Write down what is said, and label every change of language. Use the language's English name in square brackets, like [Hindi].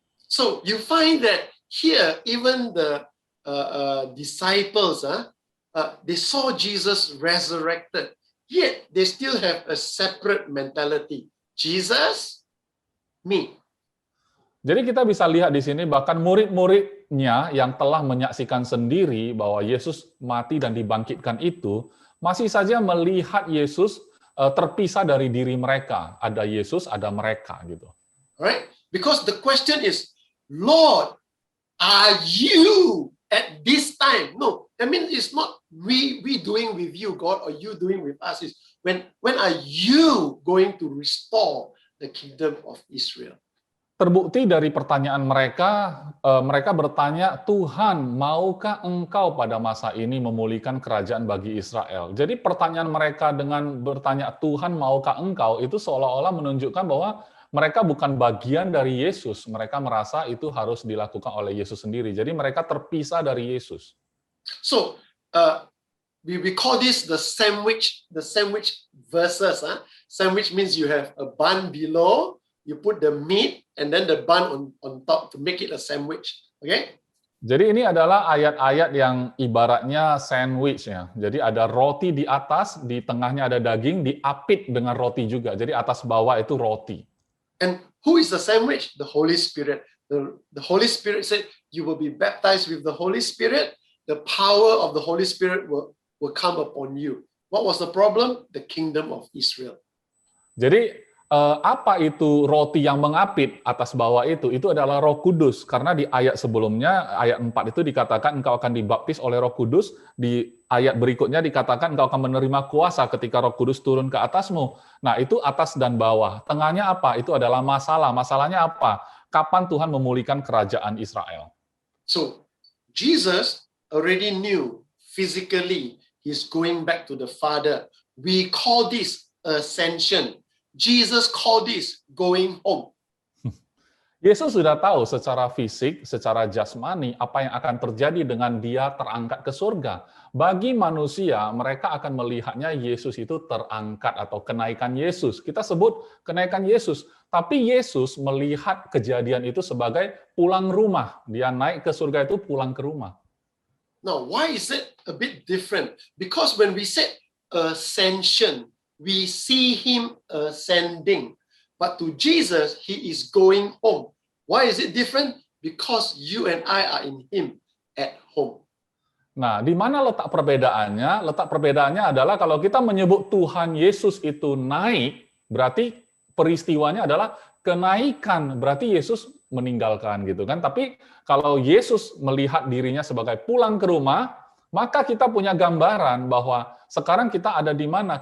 [English] So you find that here even the disciples, they saw Jesus resurrected, yet they still have a separate mentality. Jesus, me. [Indonesian] Jadi kita bisa lihat di sini bahkan murid-muridnya yang telah menyaksikan sendiri bahwa Yesus mati dan dibangkitkan itu, masih saja melihat Yesus terpisah dari diri mereka. Ada Yesus, ada mereka gitu. [English] Right? Because the question is, Lord, are you at this time? No, I mean it's not we doing with you, God, or you doing with us. It's when are you going to restore the kingdom of Israel? [Indonesian] Terbukti dari pertanyaan mereka, mereka bertanya, Tuhan, maukah engkau pada masa ini memulihkan kerajaan bagi Israel? Jadi pertanyaan mereka dengan bertanya, Tuhan, maukah engkau? Itu seolah-olah menunjukkan bahwa mereka bukan bagian dari Yesus. Mereka merasa itu harus dilakukan oleh Yesus sendiri. Jadi mereka terpisah dari Yesus. [English] So, we call this the sandwich verses. Sandwich means you have a bun below, you put the meat, and then the bun on top to make it a sandwich. Okay? [Indonesian] Jadi ini adalah ayat-ayat yang ibaratnya sandwich ya. Jadi ada roti di atas, di tengahnya ada daging, diapit dengan roti juga. Jadi atas bawah itu roti. [English] And who is the sandwich? The Holy Spirit. The Holy Spirit said, you will be baptized with the Holy Spirit. The power of the Holy Spirit will come upon you. What was the problem? The kingdom of Israel. [Indonesian] Jadi Apa itu roti yang mengapit atas bawah itu? Itu adalah Roh Kudus. Karena di ayat sebelumnya, ayat 4 itu dikatakan engkau akan dibaptis oleh Roh Kudus. Di ayat berikutnya dikatakan engkau akan menerima kuasa ketika Roh Kudus turun ke atasmu. Nah, itu atas dan bawah. Tengahnya apa? Itu adalah masalah. Masalahnya apa? Kapan Tuhan memulihkan kerajaan Israel? [English] So Jesus already knew physically he's going back to the Father. We call this ascension. Jesus called this going home. [Indonesian] Yesus sudah tahu secara fisik, secara jasmani, apa yang akan terjadi dengan dia terangkat ke surga. Bagi manusia, mereka akan melihatnya Yesus itu terangkat atau kenaikan Yesus. Kita sebut kenaikan Yesus. Tapi Yesus melihat kejadian itu sebagai pulang rumah. Dia naik ke surga itu pulang ke rumah. [English] Now, why is it a bit different? Because when we say ascension, we see him ascending. But to Jesus, he is going home. Why is it different? Because you and I are in him at home. [Indonesian] Nah, di mana letak perbedaannya? Letak perbedaannya adalah kalau kita menyebut Tuhan Yesus itu naik, berarti peristiwanya adalah kenaikan, berarti Yesus meninggalkan gitu kan. Tapi kalau Yesus melihat dirinya sebagai pulang ke rumah, maka kita punya gambaran bahwa sekarang kita ada di mana?